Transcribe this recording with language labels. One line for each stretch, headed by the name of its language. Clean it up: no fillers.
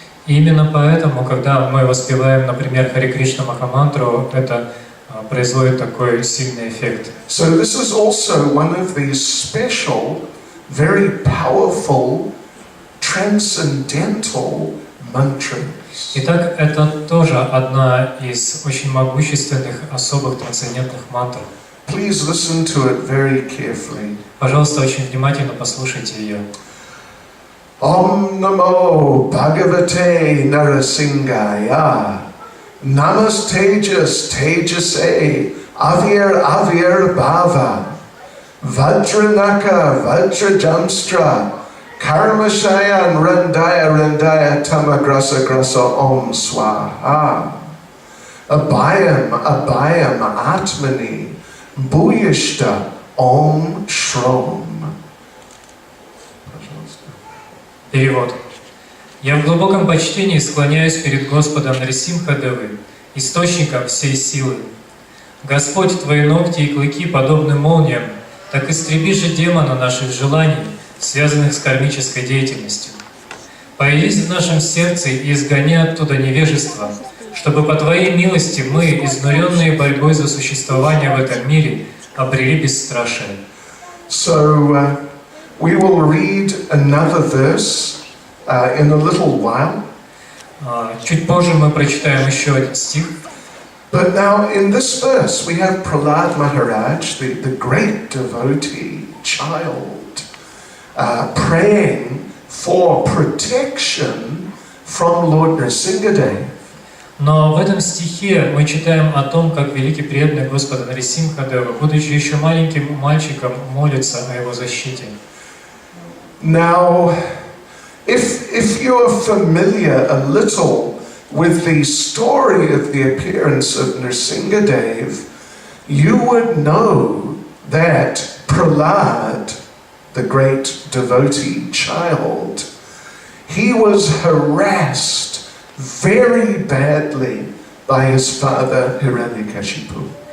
Russian: И именно поэтому, когда мы воспеваем, например, Харе Кришна Махамантру, это производит такой сильный эффект.
English: So this is also one of these special, very powerful, transcendental mantras.
Russian: Итак, это тоже одна из очень могущественных, особых трансцендентных мантр.
English: Please listen to it very carefully.
Russian: Пожалуйста, очень внимательно послушайте ее.
Sanskrit: Om Namo Bhagavate Nrsimhaya. Namastejas Tejase Avir Bhava Vajranaka Vajrajamstra Karmashayan Randaya Tamagrasa Om Swaha Abhayam Atmani Bhuyishta Om Shrom.
Russian: Перевод. Я в глубоком почтении склоняюсь перед Господом Нрисимхадевой, источником всей силы. Господь, Твои ногти и клыки подобны молниям, так истреби же демона наших желаний, связанных с кармической деятельностью. Появись в нашем сердце и изгони оттуда невежество, чтобы по Твоей милости мы, изнуренные борьбой за существование в этом мире, обрели бесстрашие.
English: So we will read another verse in a little while.
Russian: Чуть позже мы прочитаем еще один стих.
English: But now in this verse we have Prahlad Maharaj, the great devotee child, praying for protection from Lord Nrsimhadev.
Russian: Но в этом стихе мы читаем о том, как великий преданный Господа Нрисимхадева, будучи еще маленьким мальчиком, молится о его защите.
English: Now, if you're familiar a little with the story of the appearance of Nrsimhadev, you would know that Prahlad, the great devotee child, he was harassed very badly by his father Hiranyakashipu.